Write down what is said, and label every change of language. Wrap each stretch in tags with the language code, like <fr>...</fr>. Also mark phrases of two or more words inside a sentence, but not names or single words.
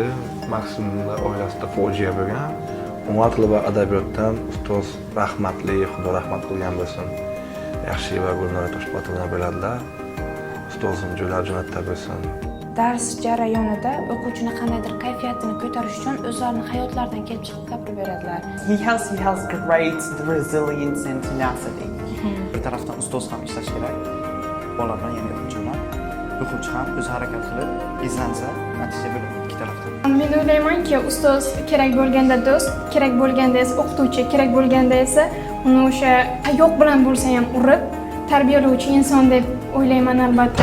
<uz>Maksimda oilasida fojia bo'lgan. Umar tili va adabiyotdan ustoz rahmatli, Xudo rahmat qilgan bo'lsin. Yaxshi va Gulnora Toshpo'latova biladilar. Ustozim jo'lar jannatda bo'lsin. Dars jarayonida o'quvchini qandaydir kayfiyatini ko'tarish uchun o'zlarining hayotlaridan kelib chiqib gapirib beradilar.</uz> <en>He has great resilience and tenacity.</en> <uz>Bir tarafdan ustoz ham ishlash kerak. Bola bilan yana o'quvchiman. O'quvchi ham o'z harakat qilib, izlansa, natija bo'ladi ikki tarafdan. Men o'ylaymanki, ustoz kerak bo'lganda do'st, kerak bo'lganda esa o'qituvchi, kerak bo'lganda esa uni o'sha tayoq bilan bo'lsa ham urib tarbiyalovchi inson deb o'ylayman albatta.</uz>